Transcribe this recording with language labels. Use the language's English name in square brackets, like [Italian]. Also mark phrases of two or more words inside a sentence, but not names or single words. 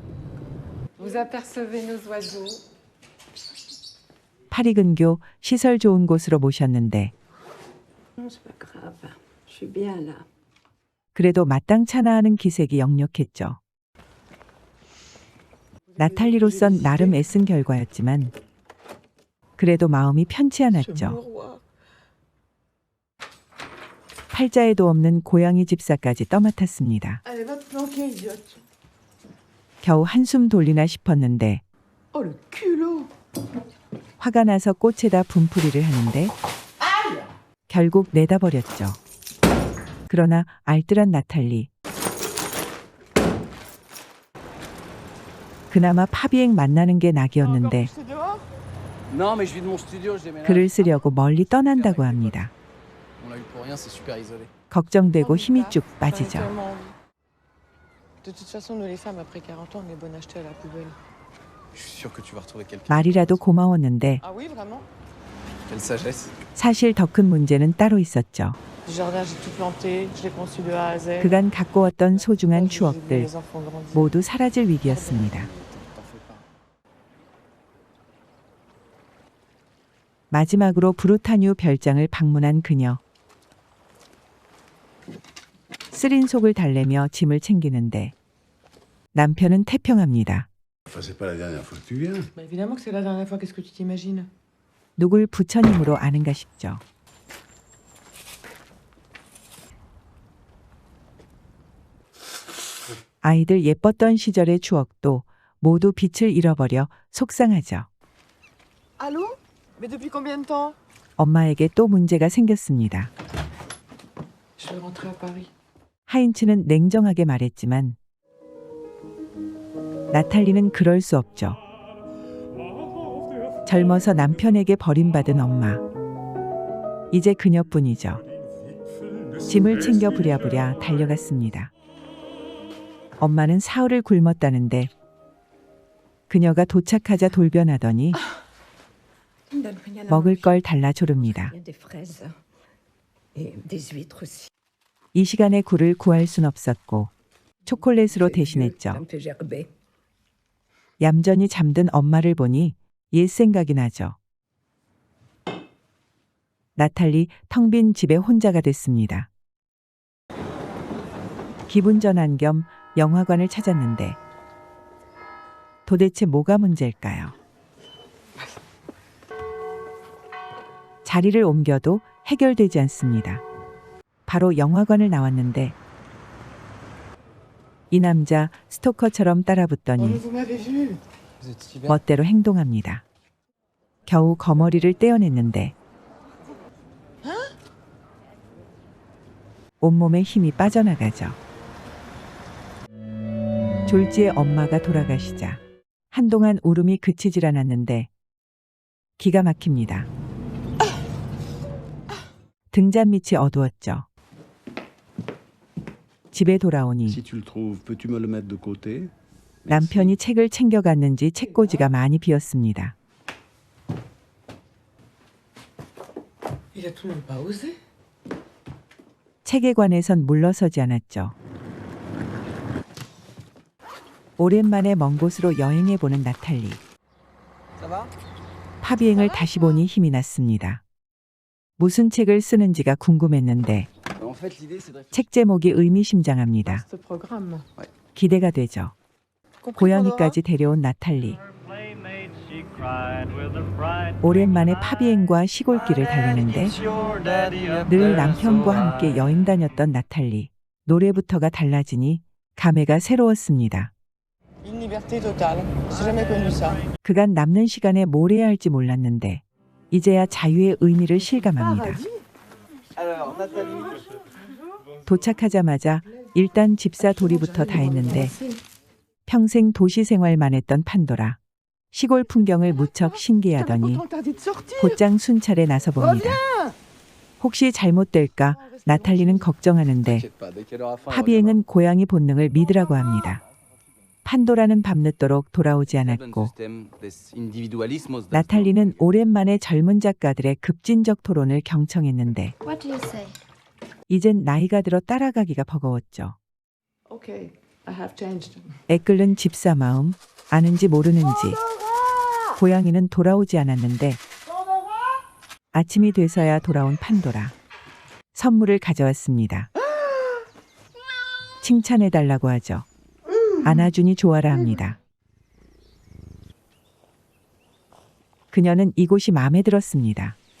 [French] Vous apercevez nos oiseaux. [Korean] 파리 근교 시설 좋은 곳으로 모셨는데 [French] Non, c'est pas grave. Je suis bien là. [Korean] 그래도 마땅찮아 하는 기색이 역력했죠. 나탈리로선 나름 애쓴 결과였지만 그래도 마음이 편치 않았죠. 팔자에도 없는 고양이 집사까지 떠맡았습니다. [French] Allez, va te planquer, idiote. [Korean] 겨우 한숨 돌리나 싶었는데 [French] Oh, le culot. [Korean] 화가 나서 꽃에다 분풀이를 하는데 결국 내다버렸죠. 그러나 알뜰한 나탈리. 그나마 파비엥 만나는 게 낙이었는데 [French] Encore pousser dehors Non, mais je vis de mon studio, je déménage. [Korean] 글을 쓰려고 멀리 떠난다고 합니다. [French] On l'a eu pour rien, c'est super isolé. [Korean] 걱정되고 힘이 쭉 [French] J'en ai [Korean] 빠지죠. [French] tellement envie. De toute façon, nous les femmes, après 40 ans, on est bonnes à jeter à la poubelle. Je suis sûr que tu vas retrouver quelqu'un. [Korean] 말이라도 고마웠는데 [French] Ah oui, vraiment? Quelle sagesse. [Korean] 사실 더 큰 문제는 따로 있었죠. [French] Le jardin, j'ai tout planté, je l'ai conçu de A à Z. [Korean] 그간 갖고 왔던 소중한 [French] J'ai vu [Korean] 추억들 [French] les enfants grandir. [Korean] 모두 사라질 위기였습니다. [French] T'en fais pas. [Korean] 마지막으로 브루타뉴 별장을 방문한 그녀. 쓰린 속을 달래며 짐을 챙기는데 남편은 태평합니다. [French] Enfin, c'est pas la dernière fois que tu viens. Bah, évidemment que c'est la dernière fois, qu'est-ce que tu t'imagines? [Korean] 누굴 부처님으로 아는가 싶죠. 아이들 예뻤던 시절의 추억도 모두 빛을 잃어버려 속상하죠. [French] Allô? Mais depuis combien de temps? [Korean] 엄마에게 또 문제가 생겼습니다. [French] Je vais rentrer à Paris. [Korean] 하인츠는 냉정하게 말했지만 나탈리는 그럴 수 없죠. 젊어서 남편에게 버림받은 엄마. 이제 그녀뿐이죠. 짐을 챙겨 부랴부랴 달려갔습니다. 엄마는 사흘을 굶었다는데 그녀가 도착하자 돌변하더니 먹을 걸 달라 조릅니다. [French] Il y a des fraises et des huîtres aussi. [Korean] 이 시간에 굴을 구할 순 없었고 초콜릿으로 [French] Ça [Korean] 대신했죠. [French] me fait gerber. [Korean] 얌전히 잠든 엄마를 보니 옛 생각이 나죠. 나탈리 텅 빈 집에 혼자가 됐습니다. 기분 전환 겸 영화관을 찾았는데 도대체 뭐가 문제일까요? 자리를 옮겨도 해결되지 않습니다. 바로 영화관을 나왔는데 이 남자 스토커처럼 [French] Oh, mais [Korean] 따라붙더니 [French] vous m'avez vu. Vous étiez bien. [Korean] 멋대로 행동합니다. 겨우 거머리를 떼어냈는데 온몸에 힘이 빠져나가죠. 졸지에 엄마가 돌아가시자 한동안 울음이 그치질 않았는데 기가 막힙니다. 등잔 밑이 어두웠죠. 집에 돌아오니 [French] Si tu le trouves, peux-tu me le mettre de côté? [Korean] 남편이 책을 챙겨갔는지 책꽂이가 많이 비었습니다. [French] Il a tout de même pas osé. [Korean] 책에 관해선 물러서지 않았죠. 오랜만에 먼 곳으로 여행해보는 나탈리. [French] Ça va? [Korean] 파비행을 다시 보니 힘이 났습니다. 무슨 책을 쓰는지가 궁금했는데 [French] En fait, l'idée, c'est de réfléchir. [Korean] 책 제목이 의미심장합니다. [French] Vaste programme. [Korean] 기대가 되죠. 고양이까지 데려온 나탈리. 오랜만에 파비행과 시골길을 달리는데 늘 남편과 함께 여행 다녔던 나탈리. 노래부터가 달라지니 감회가 새로웠습니다. [French] Une liberté totale. J'ai jamais connu ça. [Korean] 그간 남는 시간에 뭘 해야 할지 몰랐는데 이제야 자유의 의미를 실감합니다. [French] Alors, Nathalie. [Korean] 도착하자마자 일단 집사 도리부터 다 했는데 평생 도시 생활만 했던 판도라. 시골 풍경을 무척 신기해하더니 [French] Interdit de sortir. [Korean] 곧장 순찰에 나서봅니다. 혹시 잘못될까 나탈리는 걱정하는데 [French] T'inquiète pas, dès qu'elle aura faim, elle [Korean] 파비행은 고양이 본능을 믿으라고 합니다. 판도라는 밤늦도록 돌아오지 [French] reviendra. [Korean] 않았고 [French] Système des individualismos. [Korean] 나탈리는 오랜만에 젊은 작가들의 급진적 토론을 경청했는데 [English] What do you say? [Korean] 이젠 나이가 들어 따라가기가 버거웠죠. [English] Okay, I have changed. [Korean] 애끓는 집사 마음 아는지 모르는지 고양이는 돌아오지 않았는데 아침이 돼서야 돌아온 판도라. 선물을 가져왔습니다. 칭찬해달라고 하죠. 안아주니 좋아라 합니다. 그녀는 이곳이 마음에 들었습니다.